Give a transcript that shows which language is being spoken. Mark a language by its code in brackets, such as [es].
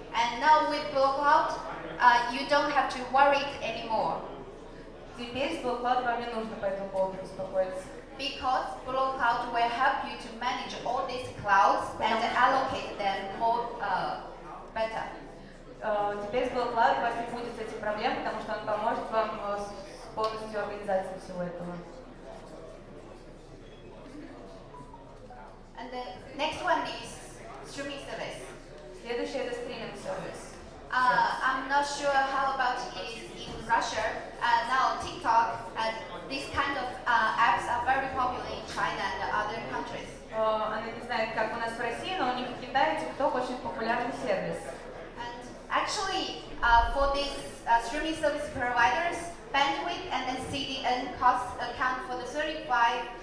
[en] And now with Blockcloud, you don't have to worry anymore. [ru] Теперь с Blockcloud вам не нужно по этому поводу беспокоиться. [en] Because Blockcloud will help you to manage all these clouds and allocate them more better. [ru] Теперь с Blockcloud у вас не будет с этим проблем, потому что он поможет вам с полностью организацией всего этого. [en] And the next one is streaming service. [ru] Следующее это стриминг сервис. [en] I'm not sure how about it is in Russia. Now TikTok and these kind of apps are very popular in China and other countries. [ru] Она не знает, как у нас в России, но у них в Китае TikTok очень популярный сервис. [en] And actually, for these streaming service providers, bandwidth and then CDN costs account for the 35%